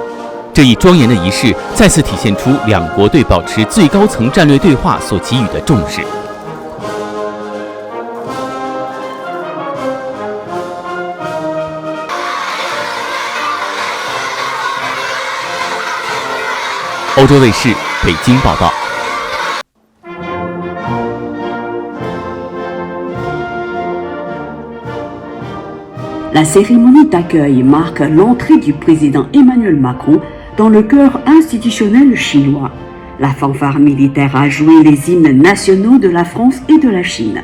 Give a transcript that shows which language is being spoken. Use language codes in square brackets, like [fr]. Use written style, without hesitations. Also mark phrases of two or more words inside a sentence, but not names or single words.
[zh] 这一庄严的仪式再次体现出两国对保持最高层战略对话所给予的重视。欧洲卫视北京报道。 [fr] La cérémonie d'accueil marque l'entrée du président Emmanuel Macron dans le cœur institutionnel chinois. La fanfare militaire a joué les hymnes nationaux de la France et de la Chine.